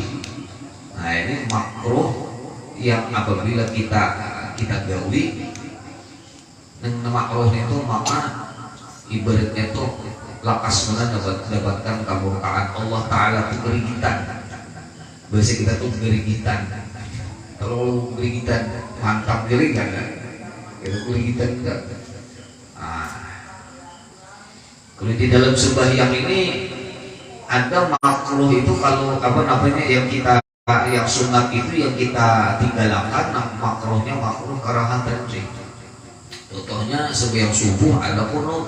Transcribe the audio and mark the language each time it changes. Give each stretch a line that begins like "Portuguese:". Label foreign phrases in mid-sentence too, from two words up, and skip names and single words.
Indonesian: Nah, ini makruh yang apabila kita gauli nang makruh itu maka ibaratnya tuh lakas mana dapatkan kemurkaan Allah Ta'ala itu gerigitan.
Banjar: Bahasa kita tuh gerigitan. Kalau gerigitan mantap gering kan?
Indonesian: Itu gerigitan enggak? Kalau di dalam sembahyang ini ada makruh itu kalau apa namanya yang sunat itu yang kita tinggalkan, makruhnya makruh karahan tanzih. Contohnya sembahyang subuh ada kunut.